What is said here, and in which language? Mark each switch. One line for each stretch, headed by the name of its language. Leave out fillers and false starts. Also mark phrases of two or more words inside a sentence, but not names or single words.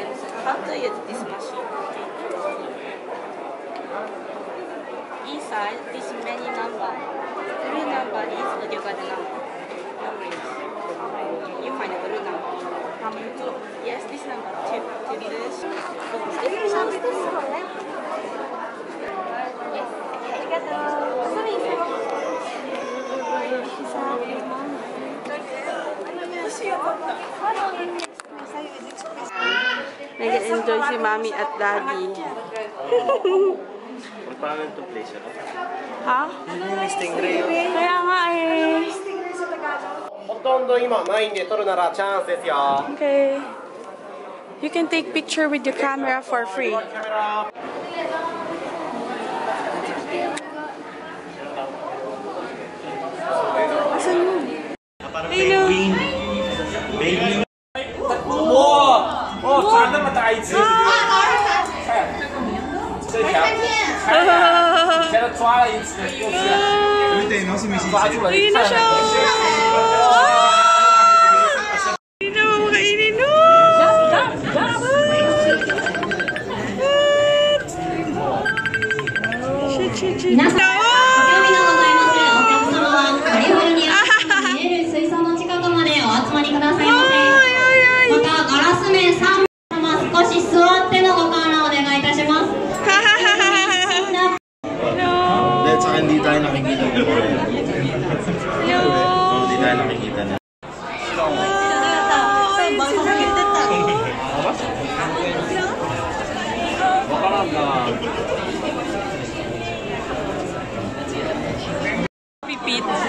English: How to use this machine? Inside this many number. Blue number is audio guard number. You find a blue number. Yes, this number. Two. This.
Filipino: Nag-enjoy si Mami at Daddy. Paano ito place? Ha? Kaya nga eh.
English: Okay. You can take picture with your camera for free.
Filipino: Asan yun? Hello. Ayun na siya! Ayun na, makainin mo!
English: Shit.
Japanese: 皆さん、お興味のございますお客様はカリフォルニアに見える水槽の近くまでお集まりくださいませ。またガラス面3名様少し座ってのご観覧お願いいたします。
Filipino: At saka hindi tayo nakikita ng hindi tayo nakikita na. Pipit.